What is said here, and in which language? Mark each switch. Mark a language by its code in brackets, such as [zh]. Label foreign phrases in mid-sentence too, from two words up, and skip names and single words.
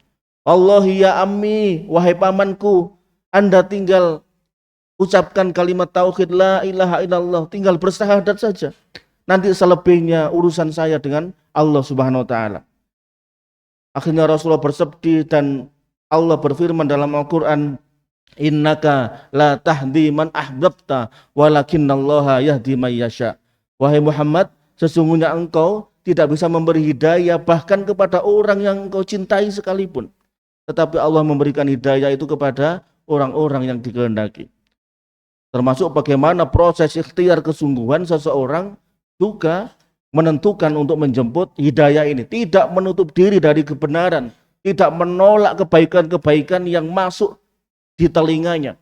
[ar] الله يا عمي, [id] wahai pamanku, Anda tinggal ucapkan kalimat tauhid [ar] لا إله إلا الله, [id] tinggal bersyahadat saja. Nanti selebihnya urusan saya dengan Allah [ar] سبحانه وتعالى. [id] Akhirnya Rasulullah bersedih dan Allah berfirman dalam Al-Qur'an, [ar] إنك لا تهدي من أحببت ولكن الله يهدي من يشاء. [id] Wahai Muhammad, sesungguhnya engkau tidak bisa memberi hidayah bahkan kepada orang yang engkau cintai sekalipun. Tetapi Allah memberikan hidayah itu kepada orang-orang yang dikehendaki. Termasuk bagaimana proses ikhtiar kesungguhan seseorang juga menentukan untuk menjemput hidayah ini, tidak menutup diri dari kebenaran, tidak menolak kebaikan-kebaikan yang masuk di telinganya.